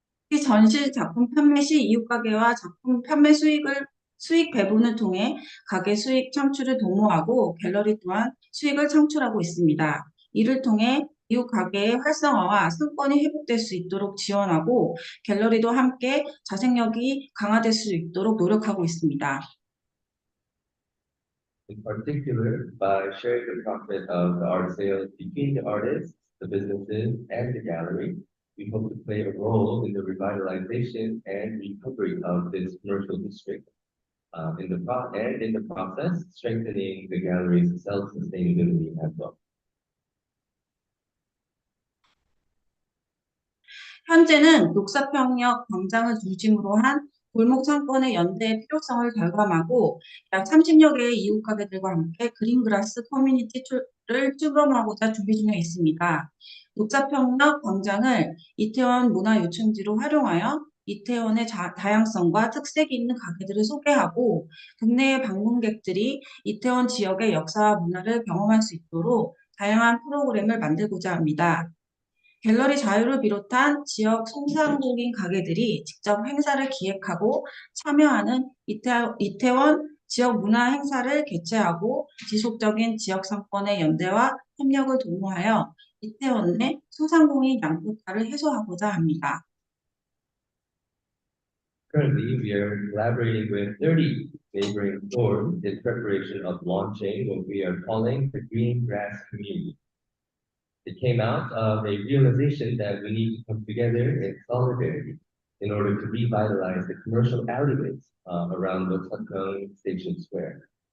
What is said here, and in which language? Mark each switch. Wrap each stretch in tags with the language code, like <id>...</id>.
<ko>이 전시 작품 판매 시 이웃 가게와 작품 판매 수익 배분을 통해 가게 수익 창출을 도모하고 갤러리 또한 수익을 창출하고 있습니다. 이를 통해 이웃 가게의 활성화와 상권이 회복될 수 있도록 지원하고 갤러리도 함께 자생력이 강화될 수 있도록 노력하고 있습니다.</ko> <en>In particular, by sharing the profit of the art sales between the artists, the businesses, and the gallery, we hope to play a role in the revitalization and recovery of this commercial district. In the process, strengthening the gallery's self-sustainability as well.</en> <ko>현재는 녹사평역 광장을 중심으로 한 골목 상권의 연대의 필요성을 결감하고 약 30여 개의 이웃 가게들과 함께 그린그라스 커뮤니티를 출범하고자 준비 중에 있습니다. 녹사평역 광장을 이태원 문화요충지로 활용하여 이태원의 다양성과 특색이 있는 가게들을 소개하고 국내의 방문객들이 이태원 지역의 역사와 문화를 경험할 수 있도록 다양한 프로그램을 만들고자 합니다. 갤러리 자유를 비롯한 지역 소상공인 가게들이 직접 행사를 기획하고 참여하는 이태원 지역 문화 행사를 개최하고 지속적인 지역 상권의 연대와 협력을 도모하여 이태원 내 소상공인 양극화를 해소하고자 합니다.</ko> <en>Currently, we are collaborating with 30 neighboring stores in preparation of launching what we are calling the Green Grass Community. It came out of a realization that we need to come together in solidarity in order to revitalize the commercial alleyways around Noksakyeong Station Square.</en>